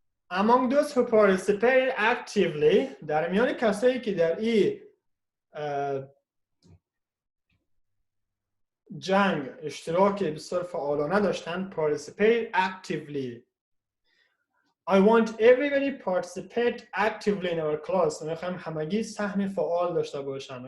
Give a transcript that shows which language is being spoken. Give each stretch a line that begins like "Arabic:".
English: Among those who participated actively
Persian: در میان کسایی که در این جنگ اشتراک بسیار فعالانه داشتن
English: participate actively. I want everybody participate actively in our class.
Persian: میخوایم همگی سهم فعال داشته باشن.